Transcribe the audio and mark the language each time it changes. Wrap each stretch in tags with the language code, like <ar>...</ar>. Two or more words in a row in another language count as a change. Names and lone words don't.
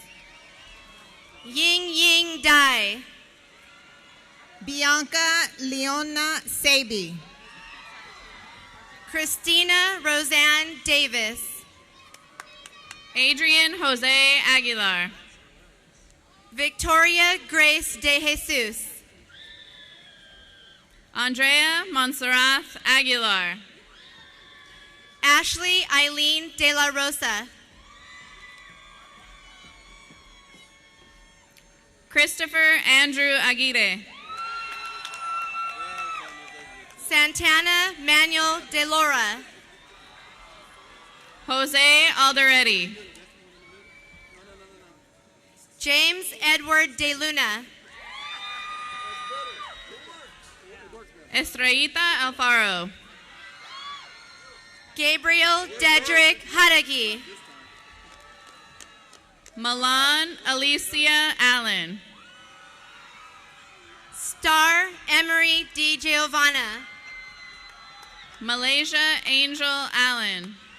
<en>Ying Ying Dai. Bianca Leona Sabi. Christina Roseanne Davis. Adrian Jose Aguilar. Victoria Grace de Jesus. Andrea Montserrat Aguilar. Ashley Eileen De La Rosa. Christopher Andrew Aguirre. Santana Manuel De Laura. Jose Alderetti. James Edward De Luna. Estrellita Alfaro. Gabriel Dedrick Hadagi. Milan Alicia Allen. Star Emery Di Giovanna. Malaysia Angel Allen.</en>